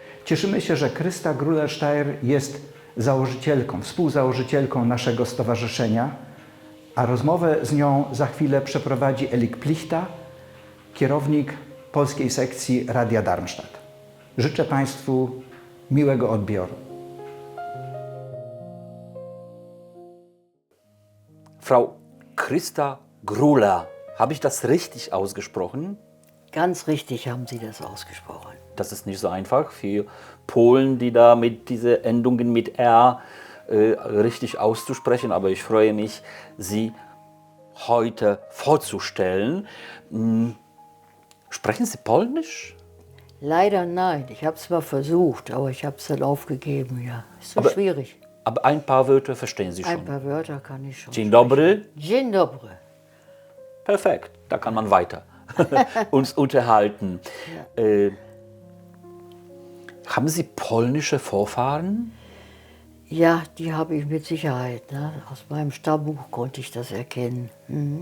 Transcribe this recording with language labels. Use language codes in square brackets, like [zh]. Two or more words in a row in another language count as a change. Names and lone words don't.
[pl] Cieszymy się, że Krysta Gruller-Steier jest założycielką, współzałożycielką naszego stowarzyszenia, a rozmowę z nią za chwilę przeprowadzi Elik Plichta, kierownik polskiej sekcji Radia Darmstadt. Życzę Państwu miłego odbioru. [de] Frau Krysta Gruller, habe ich das richtig ausgesprochen? Ganz richtig haben Sie das ausgesprochen. Das ist nicht so einfach für Polen, die da mit diese Endungen mit R richtig auszusprechen, aber ich freue mich, Sie heute vorzustellen. Sprechen Sie Polnisch? Leider nein. Ich habe es mal versucht, aber ich habe es dann aufgegeben. Ja, ist so schwierig. Aber ein paar Wörter verstehen Sie schon. Ein paar Wörter kann ich schon. [pl] Dzień dobry. Dzień dobry. [de] Perfekt, da kann man weiter uns unterhalten. Ja. Haben Sie polnische Vorfahren? Ja, die habe ich mit Sicherheit. Ne? Aus meinem Stammbuch konnte ich das erkennen. Mhm.